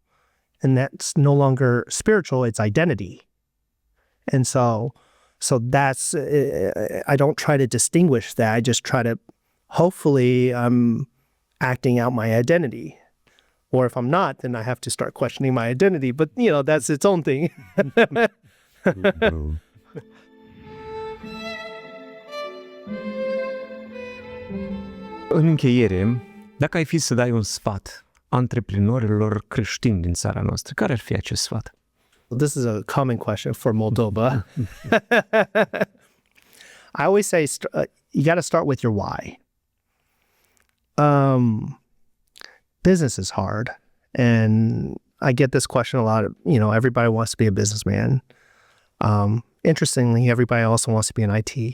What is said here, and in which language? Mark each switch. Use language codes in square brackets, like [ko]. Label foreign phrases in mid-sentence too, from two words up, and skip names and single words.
[en] And that's no longer spiritual, it's identity. And so that's, I don't try to distinguish that. I just try to, hopefully I'm acting out my identity. Or if I'm not, then I have to start questioning my identity. But, that's its own thing. [ro] În încheiere, dacă ai fi să dai un sfat antreprenorilor creștini din țara noastră, care ar fi acest sfat? [en] This is a common question for Moldova. I always say you got to start with your why. Business is hard, and I get this question a lot. Everybody wants to be a businessman. Interestingly, everybody also wants to be an IT.